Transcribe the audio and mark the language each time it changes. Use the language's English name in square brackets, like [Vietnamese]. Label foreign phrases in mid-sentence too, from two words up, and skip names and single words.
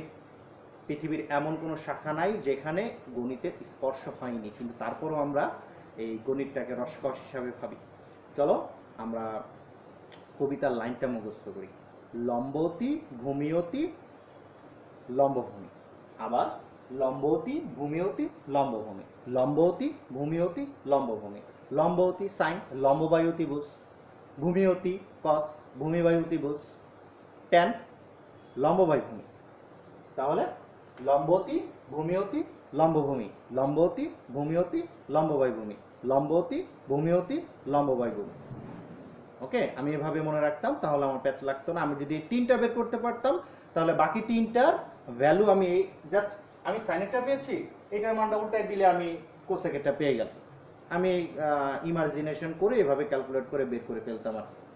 [Bangla] পৃথিবীর এমন কোনো শাখা নাই যেখানে গণিতের স্পর্শ হয়নি, কিন্তু তারপরও আমরা এই গণিতটাকে রসকস হিসাবে ভাবি। চলো আমরা কবিতার লাইনটা মুখস্থ করি, লম্বতি ভূমিয়তি লম্বভূমি। আবার লম্ব অতি, ভূমি অতি, লম্বভূমি, লম্ব অতি, ভূমি অতি, লম্বভূমি, লম্ব অতি সাইন, লম্ব বাই অতিভুজ, ভূমি অতি কস, ভূমি বাই অতিভুজ, ট্যান, লম্ব বাই ভূমি। তাহলে লম্ব অতি, ভূমি অতি, লম্বভূমি, লম্ব অতি, ভূমি অতি, লম্ব বাই ভূমি, লম্ব অতি, ভূমি অতি, লম্ব বাই ভূমি। ওকে, আমি এভাবে মনে রাখতাম, তাহলে আমার প্যাচ লাগতো না। আমি যদি এই তিনটা বের করতে পারতাম তাহলে বাকি তিনটার ভ্যালু আমি জাস্ট, আমি সাইনেরটা পেয়েছি, এটার মানটা উল্টাই দিলে আমি কোসেকেরটা পেয়ে গেলাম। আমি ইমাজিনেশন করে এভাবে ক্যালকুলেট করে বের করে ফেলতাম আর।